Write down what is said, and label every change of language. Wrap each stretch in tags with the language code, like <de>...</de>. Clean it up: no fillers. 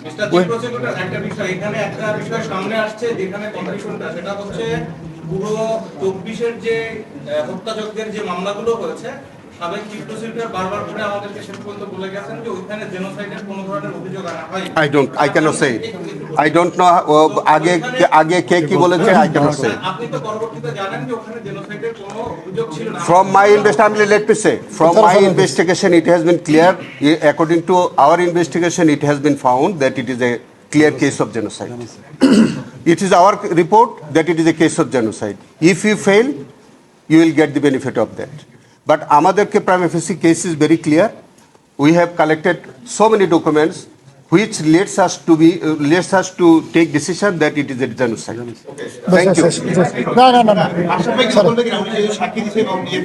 <bn>Mister chief prosecutor, একটা বিষয় এখানে, একটা বিষয় সামনে আসছে যেখানে কন্ডিশনটা, সেটা হচ্ছে পুরো 24-এর যে হত্যাযজ্ঞের যে মামলাগুলো হয়েছে, সাবেক চিফ প্রসিকিউটর বারবার করে আমাদেরকে শেষ পর্যন্ত বলে গেছেন যে ওইখানে জেনোসাইডের কোনো ধরনের অভিযোগ আনা হয়নি।</bn> <en>I cannot say. I don't know.</en> <bn>আগে কে কি বলেছে?</bn> <en>I cannot say.</en> <bn>আপনি তো পরবর্তীতে জানেন যে ওখানে জেনোসাইডের কোনো অভিযোগ ছিল না।</bn> <en>From my investigation, let me say, from my investigation, it has been clear. According to our investigation, it has been found that it is a clear case of genocide. It is our report that it is a case of genocide. If you fail, you will get the benefit of that. But আমাদেরকে prima facie case is very clear. We have collected so many documents which lets us to take decision that it is a genocide. Thank you.</en> <bn>না না না না আসামি কি বলবে কিনা উনি যে সাক্ষী দিচ্ছে এবং</bn>